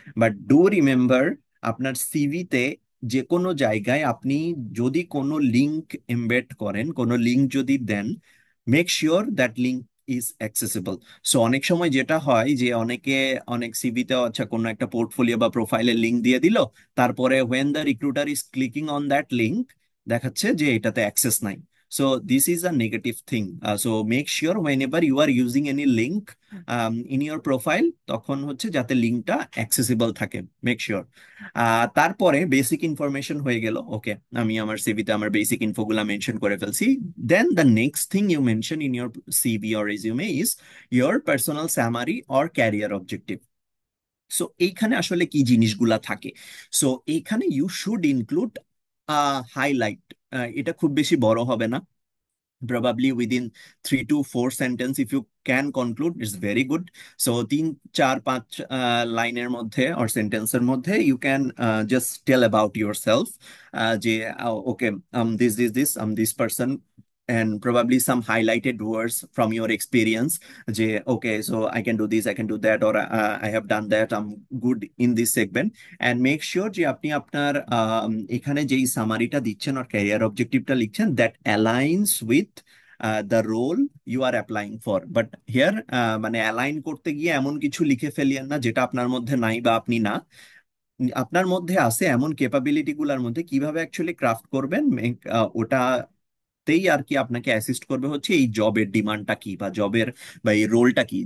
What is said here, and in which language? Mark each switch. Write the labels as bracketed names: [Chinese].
[English] but do remember, [Bangla] আপনার সিভিতে যে কোনো জায়গায় আপনি যদি কোনো লিঙ্ক এমবেড করেন, কোনো লিঙ্ক যদি দেন, [English] Make sure that link is accessible. [Bangla] So অনেক সময় যেটা হয় যে অনেকে অনেক সিভিতে আচ্ছা কোনো একটা পোর্টফোলিও বা প্রোফাইলের লিঙ্ক দিয়ে দিল, তারপরে [English] when the recruiter is clicking on that [Bangla] link দেখাচ্ছে যে এটাতে অ্যাক্সেস নাই। [English] So this is a negative thing. So make sure whenever you are using any link in your profile, [Bangla] তখন হচ্ছে যাতে লিঙ্কটা অ্যাক্সেসিবল থাকে, [English] Make sure. [Bangla] তারপরে বেসিক ইনফরমেশন হয়ে গেল, ওকে, আমি আমার সিভিতে আমার বেসিক ইনফোগুলা মেনশন করে ফেলছি। [English] Then the next thing you mention in your CV or resume is your personal summary or career objective. [Bangla] So এইখানে আসলে কি জিনিসগুলা থাকে? সো এইখানে [English] You should include highlight. [Bangla] এটা খুব বেশি বড় হবে না, [English] probably within 3 to 4 sentence if you can conclude, it's very good. So 3 4 5 লাইনের মধ্যে or সেন্টেন্সের মধ্যে you can just tell about yourself, যে okay, this person, and probably some highlighted words from your experience, যে okay, so I can do this, I can do that, or I have done that, I'm good in this segment. And make sure [Bangla] যে আপনি আপনার এখানে যেই সামারিটা দিচ্ছেন আর career অবজেক্টিভটা লিখছেন, [English] that aligns with the role you are applying for. [Bangla] But here মানে align করতে গিয়ে এমন কিছু লিখে ফেলিয়েন না যেটা আপনার মধ্যে নাই বা আপনি না, আপনার মধ্যে আছে এমন ক্যাপাবিলিটি গুলার মধ্যে কিভাবে অ্যাকচুয়ালি ক্রাফট করবেন, ওটা তেই আর কি আপনাকে অ্যাসিস্ট করবে হচ্ছে এই জবের ডিমান্ডটা কি বা জবের বা এই রোলটা কি।